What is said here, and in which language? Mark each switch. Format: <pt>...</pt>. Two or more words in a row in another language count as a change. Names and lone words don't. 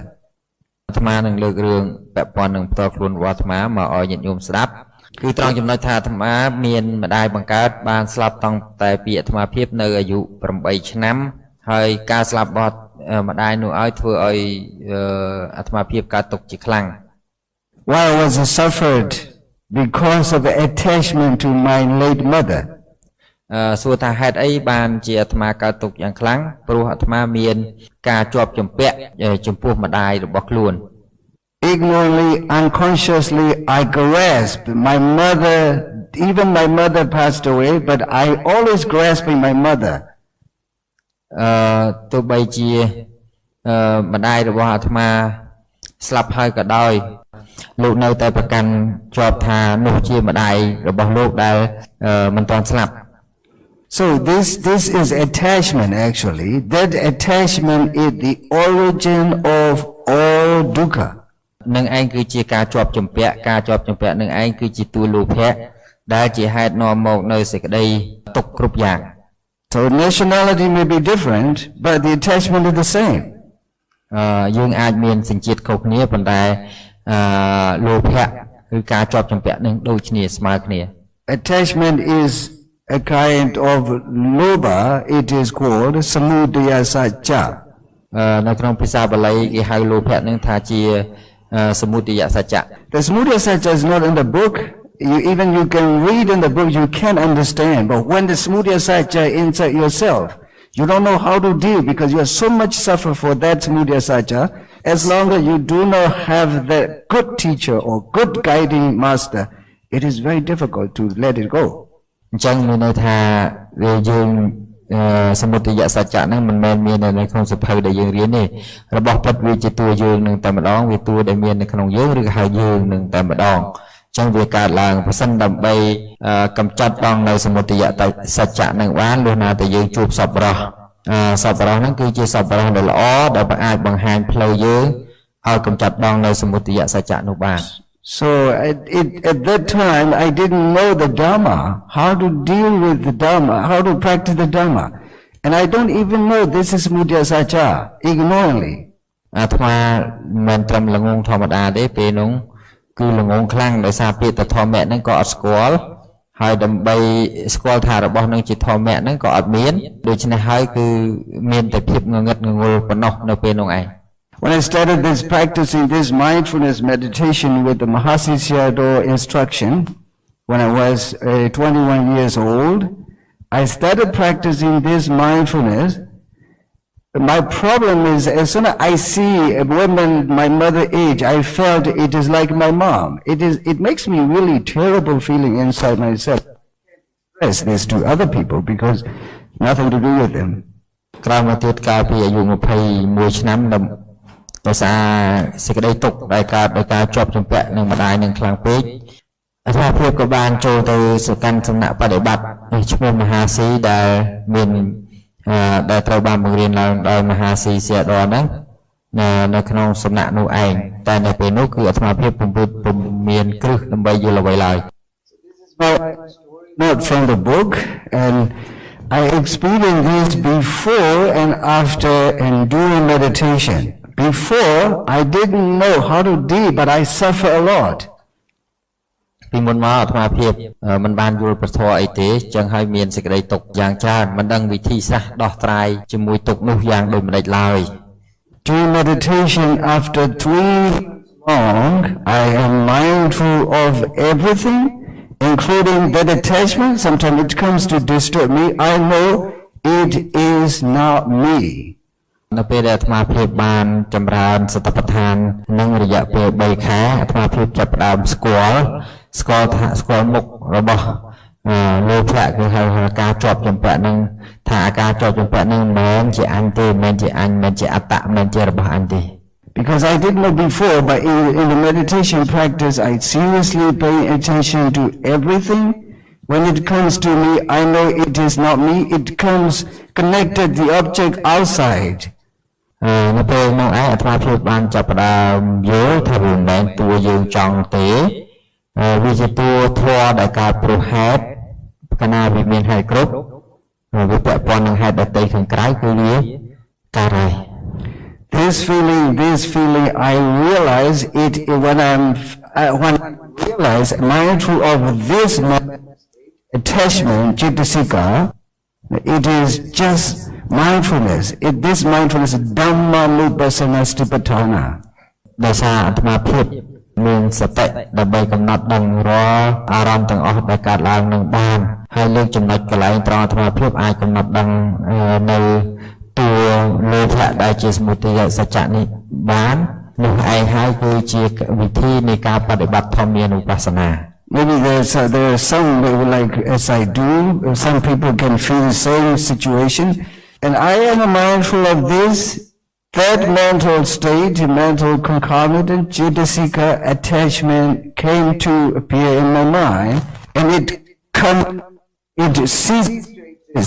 <km>អាត្មានឹងលើករឿងពាក់ព័ន្ធនឹងផ្ទាល់ខ្លួនរបស់អាត្មាមកឲ្យញាតិញោមស្ដាប់គឺត្រង់ចំណុចថាអាត្មាមានម្ដាយបង្កើតបានស្លាប់តាំងតែពីអាត្មាភាពនៅអាយុ8ឆ្នាំហើយការស្លាប់របស់ម្ដាយនោះឲ្យធ្វើឲ្យអាត្មាភាពកើតទុក្ខជាខ្លាំង</km> <en>Why was I suffered? Because of the attachment to my late mother.</en> <km>សួរថាហេតុអីបានជាអាត្មាកើតទុក្ខយ៉ាងខ្លាំងព្រោះអាត្មាមានការជាប់ជំពាក់ចំពោះម្ដាយរបស់ខ្លួន</km> <en>Ignorantly, unconsciously, I grasped my mother. Even my mother passed away, but I always grasping my mother.</en> <km>ទោះបីជាម្ដាយរបស់អាត្មាស្លាប់ហើយក៏ដោយលោកនៅតែប្រកាន់ជាប់ថានោះជាម្ដាយរបស់លោកដែលមិនទាន់ស្លាប់</km> <en>So this is attachment actually. That attachment is the origin of all dukkha.</en> <km>នឹងឯងគឺជាការជាប់ជំពាក់នឹងឯងគឺជាតួលោភៈដែលជាហេតុនាំមកនៅសេចក្តីទុក្ខគ្រប់យ៉ាង</km> <en>So nationality may be different, but the attachment is the same.</en> <km>យើងអាចមានសញ្ជាតិខុសគ្នាប៉ុន្តែលោភៈគឺការជាប់ជំពាក់នឹងដូចគ្នាស្មើគ្នា</km> <en>Attachment is a kind of lobha. It is called</en> <pi>samudaya sacca.</pi> <km>នៅក្នុងភាសាបាលីគេហៅលោភៈនឹងថាជាសមុទយសច្ចៈ</km> <en>The</en> <pi>samudaya sacca</pi> <en>is not in the book. You can read in the book, you can't understand. But when the</en> <pi>samudaya sacca</pi> <en>inside yourself, you don't know how to deal because you are so much suffer for that</en> <pi>samudaya sacca.</pi> <en>As long as you do not have the good teacher or good guiding master, it is very difficult to let it go.</en> <km>អញ្ចឹងមានន័យថាយើងសមុទយសច្ចៈហ្នឹងមិនមែនមាននៅក្នុងសភៅដែលយើងរៀនទេរបស់ពិតវាជាតួយើងនឹងតែម្ដងវាតួដែលមាននៅក្នុងយើងឬក៏ហៅយើងនឹងតែម្ដងអញ្ចឹងវាកើតឡើងប្រសិនដើម្បីកម្ចាត់បងនៅសមុទយសច្ចៈហ្នឹងបានលុះណាតែយើងជួបសពរោះហ្នឹងគឺជាសពរោះដែលល្អដែលអាចបង្ហាញផ្លូវយើងឲ្យកម្ចាត់បងនៅសមុទយសច្ចៈនោះបាន</km> <en>So at that time, I didn't know the Dhamma, how to deal with the Dhamma, how to practice the Dhamma. And I don't even know this is</en> <pi>Mudya Sacha,</pi> <en>ignorantly.</en> <km>អាត្មាមិនត្រឹមល្ងងធម្មតាទេពេលនោះគឺល្ងងខ្លាំងដោយសារពាក្យធម្មៈហ្នឹងក៏អត់ស្គាល់ហើយដើម្បីស្គាល់ថារបស់នឹងជាធម្មៈហ្នឹងក៏អត់មានដូច្នេះហើយគឺមានតែភាពងងឹតងងល់ប៉ុណ្ណោះនៅពេលនោះឯង</km> <en>When I started practicing this mindfulness meditation with the Mahasi Sayadaw instruction, when I was 21 years old, I started practicing this mindfulness. My problem is, as soon as I see a woman my mother age, I felt it is like my mom. It makes me really terrible feeling inside myself. I can't express this to other people because nothing to do with them.</en> <km>ក្រោយមកទៀតកាលពីអាយុ21ឆ្នាំដោយសារសេចក្តីទុក្ខដែលកើតដោយការជាប់ជំពាក់នឹងម្ដាយនឹងខ្លាំងពេកអាត្មាភាពក៏បានចូលទៅសកម្មសំណាក់បដិបត្តិឈ្មោះមហាស៊ីដែលមានដែលត្រូវបានបង្រៀនឡើងដោយមហាស៊ីសៀដរហ្នឹងនៅក្នុងសំណាក់នោះឯងតែនៅពេលនោះគឺអាត្មាភាពពុំមានគ្រឹះដើម្បីយល់អ្វីឡើយ</km> <en>Not from the book, and I experienced this before and after and during meditation. Before, I didn't know how to deal, but I suffer a lot.</en> <km>ពីមុនមកអាត្មាភាពមិនបានយល់ប្រធរអីទេចឹងហើយមានសេចក្តីទុក្ខយ៉ាងច្រើនមិនដឹងវិធីសាស្ត្រដោះស្រាយជាមួយទុក្ខនោះយ៉ាងដូចម្តេចឡើយ</km> <en>During meditation, after 3 months long, I am mindful of everything including that attachment, sometimes it comes to disturb me. I know it is not me.</en> <km>នៅពេលដែលអាត្មាភាពបានចម្រើនសតិប្បដ្ឋាននឹងរយៈពេល3ខែអាត្មាភាពចាប់ផ្ដើមស្គាល់មុខរបស់លោភៈគឺហៅការជាប់ចម្ពាក់នឹងថាការជាប់ចម្ពាក់នឹងមិនមែនជាអញទេមិនមែនជាអញមិនមែនជាអត្តមិនមែនជារបស់អញទេ</km> <en>Because I didn't know before, but in the meditation practice, I seriously pay attention to everything. When it comes to me, I know it is not me. It comes connected the object outside.</en> <km>នៅពេលនោះឯងអាត្មាភាពបានចាប់ផ្ដើមយល់ថាវាមិនមែនតួយើងចង់ទេវាជាតួធម៌ដែលកើតព្រោះហេតុកាលណាវាមានហេតុគ្រប់វាពាក់ព័ន្ធនឹងហេតុដទៃខាងក្រៅគឺវាការហើយ</km> <en>This feeling, I realize it when I realize mindful of this attachment, Jittasika, it is just mindfulness. This mindfulness is</en> <pi>Dhammanupassana Satipatthana.</pi> <km>ដោយសារអាត្មាភាពមានសតិដើម្បីកំណត់ដឹងរាល់អារម្មណ៍ទាំងអស់ដែលកើតឡើងនឹងបានហើយលើកចំណុចកន្លែងត្រង់អាត្មាភាពអាចកំណត់ដឹងនៅតួលោភៈដែលជាសមុទយសច្ចៈនេះបាននោះឯងហើយគឺជាវិធីនៃការបដិបត្តិធម្មានុបស្សនា</km> <en>Maybe there are some like as I do, some people can feel the same situation, and I am mindful of this. That mental state, mental concomitant, Jittasika attachment came to appear in my mind, and it ceases to exist.</en>